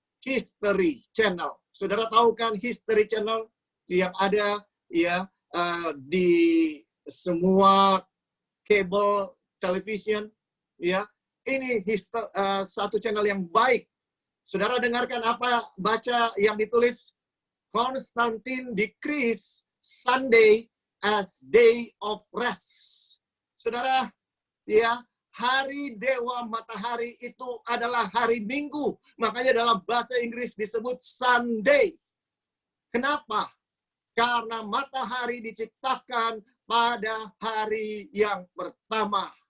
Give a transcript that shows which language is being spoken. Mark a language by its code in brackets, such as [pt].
[id] History Channel. Saudara tahu kan History Channel yang ada ya di semua kabel television, ya. Ini satu channel yang baik. Saudara dengarkan apa, baca yang ditulis. [en] Constantine decrees Sunday as day of rest. [id] Saudara, ya, hari dewa matahari itu adalah hari Minggu. Makanya dalam bahasa Inggris disebut Sunday. Kenapa? Karena matahari diciptakan pada hari yang pertama.